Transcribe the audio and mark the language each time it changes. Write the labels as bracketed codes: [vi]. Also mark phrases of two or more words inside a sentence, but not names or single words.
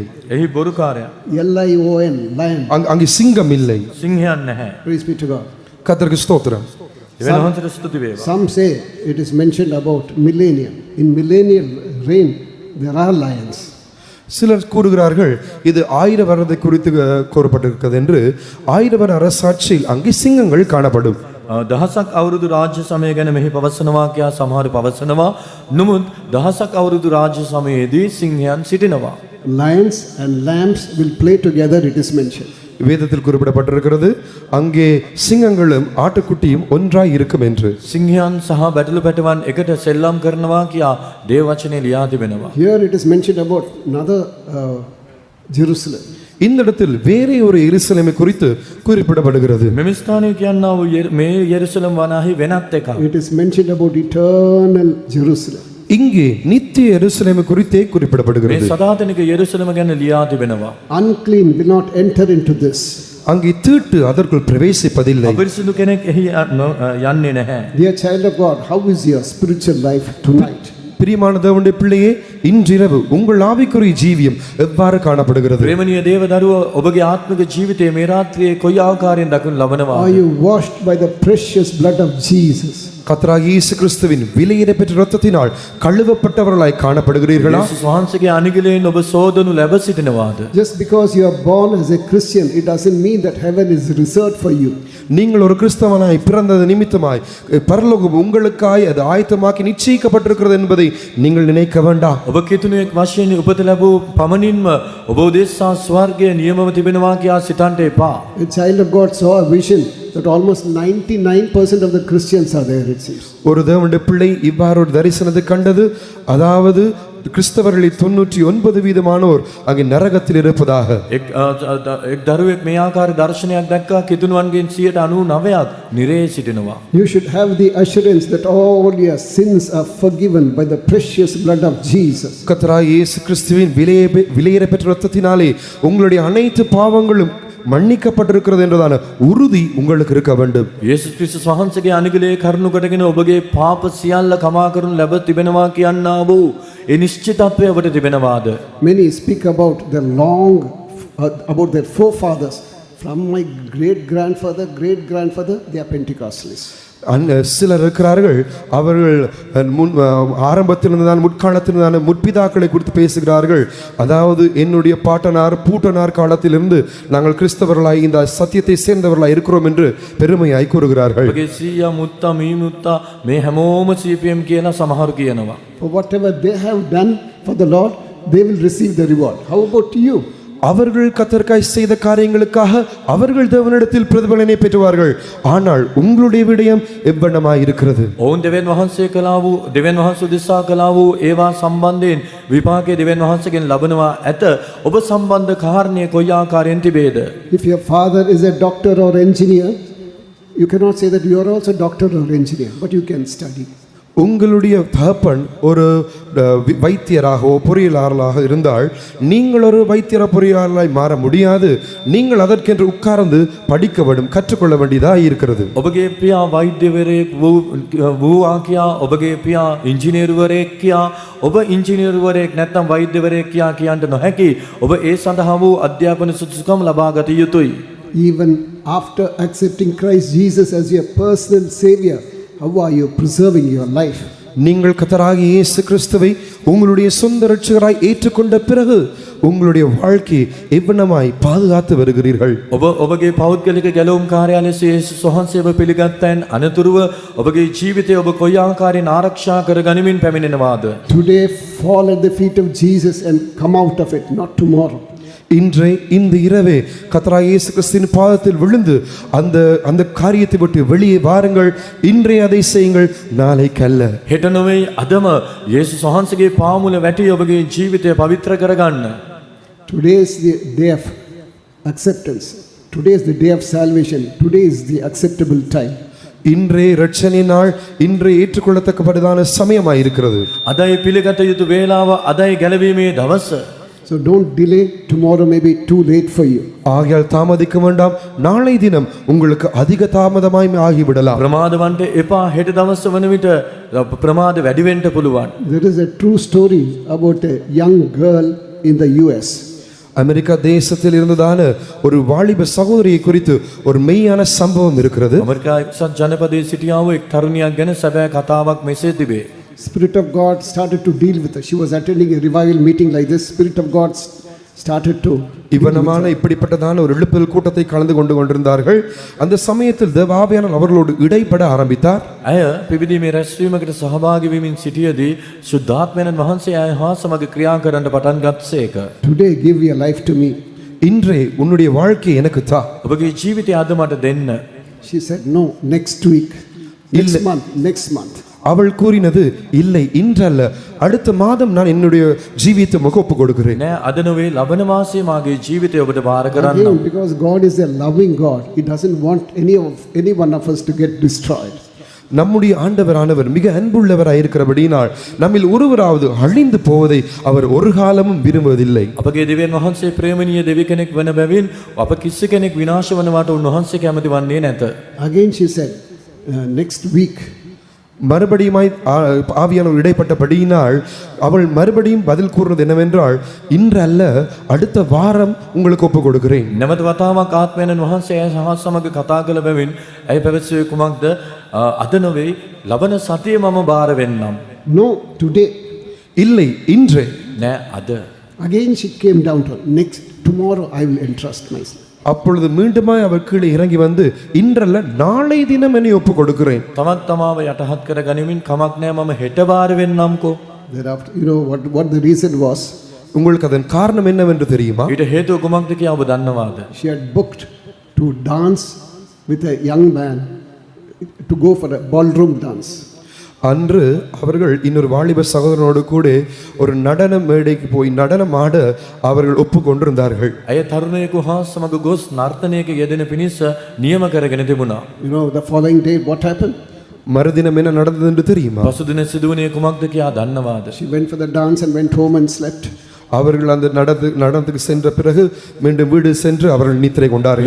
[si] එහි බොරුකාරයා [en] Lion, lion. [ta] அங்கே சிங்கம் இல்லை. [si] සිංහයන් නැහැ. [en] Praise be to God. [ta] கர்த்தருக்கு ஸ்தோத்திரம். [si] දෙවියන් වහන්සේට ස්තුති වේවා. [en] Some say it is mentioned about millennium. In millennial reign, there are lions. [ta] சிலர் கூறுகிறார்கள் இது 1000 வருடத்தை குறித்து கூறப்பட்டிருக்கிறது என்று. 1000 வருட அரசாட்சியில் அங்கே சிங்கங்கள் காணப்படும். [si] දහසක් අවුරුදු රාජ්‍ය සමය ගැන මෙහි පවසනවා කියා සමහරු පවසනවා. නමුත් දහසක් අවුරුදු රාජ්‍ය සමයේදී සිංහයන් සිටිනවා. [en] Lions and lambs will play together, it is mentioned. [ta] வேதத்தில் குறிப்பிடப்பட்டிருக்கிறது அங்கே சிங்கங்களும் ஆட்டுக்குட்டியும் ஒன்றாய் இருக்கும் என்று. [si] සිංහයන් සහ බැටළු පැටවන් එකට සෙල්ලම් කරනවා කියා දේව වචනේ ලියා තිබෙනවා. [en] Here it is mentioned about another Jerusalem. [ta] இந்த இடத்தில் வேறே ஒரு எருசலேமை குறித்து குறிப்பிடப்படுகிறது. [si] මෙම ස්ථානයේ කියනවා වූ මේ යෙරුසලම් වනාහි වෙනත් එකක්. [en] It is mentioned about eternal Jerusalem. [ta] இங்கே நித்திய எருசலேமை குறித்தே [si] මේ [ta] குறிப்பிடப்படுகிறது. [si] සදාතනික යෙරුසලම ගැන ලියා තිබෙනවා. [en] Unclean will not enter into this. [ta] அங்கே தீட்டு அதற்குள் பிரவேசிப்பதில்லை. [si] අපරිසුදු කෙනෙක් එහි යන්නේ නැහැ. [en] Dear child of God, how is your spiritual life tonight? [ta] பிரியமான தேவனுடைய பிள்ளையே, இன்றிரவு உங்கள் ஆவிக்குரிய ஜீவியம் எவ்வாறு காணப்படுகிறது? [si] ප්‍රේමණීය දේව දරුව ඔබගේ ආත්මික ජීවිතයේ මේ රාත්‍රියේ කොයි ආකාරයෙන් දක්වනු ලබනවා? [en] Are you washed by the precious blood of Jesus? [ta] கர்த்தராகிய இயேசு கிறிஸ்துவின் விலையேற பெற்ற இரத்தத்தினால் கழுவப்பட்டவர்களாய் காணப்படுகிறீர்களா? [si] යේසුස් වහන්සේගේ අනුගලයෙන් ඔබ සෝදනු ලැබ සිටිනවාද? [en] Just because you are born as a Christian, it doesn't mean that heaven is reserved for you. [ta] நீங்கள் ஒரு கிறிஸ்தவனாய் பிறந்தது நிமித்தமாய் பரலோகம் உங்களுக்காய் அது ஆயத்தமாக்கி நிச்சயிக்கப்பட்டிருக்கிறது என்பதை நீங்கள் நினைக்க வேண்டாம். [si] ඔබ කිතුණුවෙක් වශයෙන් උපත ලැබූ පමණින්ම ඔබ උදෙසා ස්වර්ගයේ නියමව තිබෙනවා කියා සිතන්ට එපා. [en] A child of God saw a vision that almost 99% of the Christians are there, it seems. [ta] ஒரு தேவனுடைய பிள்ளை இவ்வாறு ஒரு தரிசனத்தை கண்டது. அதாவது கிறிஸ்தவர்களில் 99% அங்கே நரகத்தில் இருப்பதாக. [si] එක් දරුවෙක් මේ ආකාර දර්ශනයක් දැක්කා. කිතුණුවන්ගෙන් 99ක් නිරේ සිටිනවා. [en] You should have the assurance that all your sins are forgiven by the precious blood of Jesus. [ta] கர்த்தராகிய இயேசு கிறிஸ்துவின் விலையேற பெற்ற இரத்தத்தினாலே உங்களுடைய அனைத்து பாவங்களும் மன்னிக்கப்பட்டிருக்கிறது என்றதான உறுதி உங்களுக்கு இருக்க வேண்டும். [si] යේසුස් ක්‍රිස්තුස් වහන්සේගේ අනුගලයේ කරුණු කොටගෙන ඔබගේ පාප සියල්ල කමා කරනු ලැබ තිබෙනවා කියනා වූ ඒ නිශ්චිතත්වය ඔබට තිබෙනවාද? [en] Many speak about about their forefathers. From my great grandfather, they are Pentecostalists. [ta] சிலர் இருக்கிறார்கள், அவர்கள் ஆரம்பத்தில் இருந்ததான முற்காலத்திலிருந்தான முற்பிதாக்களை குறித்து பேசுகிறார்கள். அதாவது என்னுடைய பாட்டனார் பூட்டனார் காலத்திலிருந்து நாங்கள் கிறிஸ்தவர்களாய் இந்த சத்தியத்தை சேர்ந்தவர்களாய் இருக்கிறோம் என்று பெருமையாய் கூறுகிறார்கள். [si] සීයා මුත්තා මී මුත්තා මේ හැමෝම CPM කියලා සමහරු කියනවා. [en] For whatever they have done for the Lord, they will receive the reward. How about you? [ta] அவர்கள் கர்த்தருக்காய் செய்த காரியங்களுக்காக அவர்கள் தேவனிடத்தில் பிரதிபலனை பெற்றுவார்கள். ஆனால் உங்களுடைய விடயம் எவ்வண்ணமாய் இருக்கிறது? [si] ඔවුන් දෙවියන් වහන්සේ කළා වූ දෙවියන් වහන්සේ උදෙසා කළා වූ ඒවා සම්බන්ධයෙන් විපාකයේ දෙවියන් වහන්සේගෙන් ලබනවා ඇත. ඔබ සම්බන්ධ කාරණේ කොයි ආකාරයෙන් තිබේද? [en] If your father is a doctor or engineer, you cannot say that you are also doctor or engineer, but you can study. [ta] உங்களுடைய தகப்பன் ஒரு வைத்தியராகவோ பொறியியலாளராக இருந்தால் நீங்கள் ஒரு வைத்தியர பொறியாளராய் மாற முடியாது. நீங்கள் அதற்கென்று உட்கார்ந்து படிக்க வேண்டும், கற்றுக்கொள்ள வேண்டியதாக இருக்கிறது. [si] ඔබගේ පියා වෛද්‍යවරයෙක් වූවා කියා, ඔබගේ පියා ඉංජිනේරුවරයෙක් කියා, ඔබ ඉංජිනේරුවරයෙක් නැත්නම් වෛද්‍යවරයෙක් කියා කියන්න නොහැකි. ඔබ ඒ සඳහා වූ අධ්‍යාපන සුදුසුකම් ලබා ගත යුතුයි. [en] Even after accepting Christ Jesus as your personal savior, how are you preserving your life? [ta] நீங்கள் கர்த்தராகிய இயேசு கிறிஸ்துவை உங்களுடைய சொந்த இரட்சகராய் ஏற்றுக்கொண்ட பிறகு உங்களுடைய வாழ்க்கையை எவ்வளமாய் பாதுகாத்து வருகிறீர்கள்? [si] ඔබ ඔබගේ පෞද්ගලික ගැලවුම් කාර්යාලය ලෙස යේසුස් වහන්සේව පිළිගත්තයන් අනතුරුව ඔබගේ ජීවිතය ඔබ කොයි ආකාරයෙන් ආරක්ෂා කර ගනිමින් පැමිණෙනවාද? [en] Today fall at the feet of Jesus and come out of it, not tomorrow. [ta] இன்றே இந்த இரவே கர்த்தராகிய இயேசு கிறிஸ்துவின் பாதத்தில் விழுந்து அந்த காரியத்தை விட்டு வெளியே வாருங்கள். இன்றே அதை செய்யுங்கள், நாளைக்கு அல்ல. [si] හෙට නොවේ අදම යේසුස් වහන්සේගේ පාමුල වැටි ඔබගේ ජීවිතය පවිත්‍ර කරගන්න. [en] Today is the day of acceptance. Today is the day of salvation. Today is the acceptable time. [ta] இன்றே இரட்சணை நாள், இன்றே ஏற்றுக்கொள்ளத்தக்கபடிதான சமயமாய் இருக்கிறது. [si] අදයි පිළිගත යුතු වේලාව, අදයි ගැලවීමේ දවස. [en] So don't delay. Tomorrow may be too late for you. [ta] ஆகையால் தாமதிக்க வேண்டாம். நாளை தினம் உங்களுக்கு அதிக தாமதமாய் ஆகிவிடலாம். [si] ප්‍රමාදවන්ට එපා. හෙට දවස වන විට ප්‍රමාද වැඩි වෙන්න පුළුවන්. [en] There is a true story about a young girl in the US. [ta] அமெரிக்கா தேசத்தில் இருந்ததான ஒரு வாலிப சகோதரியை குறித்து ஒரு மெய்யான சம்பவம் இருக்கிறது. [si] ඇමරිකා එක්සත් ජනපදයේ සිටියා වූ එක් තරුණියක් ගැන සැබෑ කතාවක් මෙසේ තිබේ. [en] Spirit of God started to deal with her. She was attending a revival meeting like this. Spirit of God started to [ta] இவனமான இப்படிப்பட்டதான ஒரு எழுப்புதல் கூட்டத்தை கலந்து கொண்டிருந்தார்கள். அந்த சமயத்தில் தேவ ஆவியானவர் அவர்களோடு இடைப்பட ஆரம்பித்தார். [si] ඇය පිබිදීමේ රැස්වීමකට සහභාගී වෙමින් සිටියදී සුද්ධාත්මයන් වහන්සේ ඇය හා සමග ක්‍රියා කරන්න පටන් ගත්සේක. [en] Today give your life to me. [ta] இன்றே உன்னுடைய வாழ்க்கை எனக்கு தா. [si] ඔබගේ ජීවිතය අද මට දෙන්න. [en] She said no, next week, next month. [ta] அவள் கூறினது இல்லை, இன்றல்ல, அடுத்த மாதம் நான் என்னுடைய ஜீவியத்தை ஒப்பு கொடுக்கிறேன். [si] නෑ අද නොවේ, ලබන මාසයේ මාගේ ජීවිතය ඔබට බාර කරන්න. [en] Again, because God is a loving God, He doesn't want any one of us to get destroyed. [ta] நம்முடைய ஆண்டவரானவர் மிக அன்புள்ளவராய் இருக்கிறபடியினால் நம்மில் ஒருவராவது அழிந்து போவதை அவர் ஒரு காலமும் விரும்புவதில்லை. [si] අපගේ දෙවියන් වහන්සේ ප්‍රේමණීය දෙවි කෙනෙක් වන බැවින් අප කිසි කෙනෙක් විනාශ වනවාට උන්වහන්සේ කැමති වන්නේ නැත. [en] Again she said, next week. [ta] மறுபடியுமாய் ஆவியானவர் இடைப்பட்டபடியினால் அவள் மறுபடியும் பதில் கூறுவது என்னவென்றால், இன்று அல்ல, அடுத்த வாரம் உங்களுக்கு ஒப்பு கொடுக்கிறேன். [si] නැවත වතාවක් ආත්මයන් වහන්සේ ඇය සහ සමග කතා කළ බැවින් ඇය පැවසුවේ කුමක්ද? අද නොවේ, ලබන සතියේ මම බාර වෙන්නම්. [en] No, today. [ta] இல்லை, இன்றே. [si] නෑ අද. [en] Again she came down to tomorrow I will entrust myself. [ta] அப்பொழுது மீண்டுமாய் அவர் கீழே இறங்கி வந்து, இன்றல்ல, நாளை தினம் என்னை ஒப்பு கொடுக்கிறேன். [si] තමත් තමාව යටහත් කර ගනිමින් කමක් නෑ මම හෙට බාර වෙන්නම්කෝ. [en] Thereafter, you know what the reason was? [ta] உங்களுக்கு அதன் காரணம் என்னவென்று தெரியுமா? [si] ඊට හේතුව කුමක්ද කියලා ඔබ දන්නවාද? [en] She had booked to dance with a young man, to go for a ballroom dance. [ta] அன்று அவர்கள் இன்னொரு வாலிப சகோதரனோடு கூட ஒரு நடன மேடைக்கு போய் நடனம் ஆட அவர்கள் ஒப்புக்கொண்டிருந்தார்கள். [si] ඇය තරුණයෙකු හා සමග ගොස් නර්තනයක යෙදෙන පිණිස නියම කරගෙන තිබුණා. [en] You know the following day what happened? [ta] மறுதினம் என்ன நடந்தது என்று தெரியுமா? [si] පසුදින සිදුවුණේ කුමක්ද කියලා දන්නවාද? [en] She went for the dance and went home and slept. [ta] அவர்கள் அந்த நடனத்துக்கு சென்ற பிறகு மீண்டும் வீடு சென்று அவர்கள் நித்திரை கொண்டார்கள்.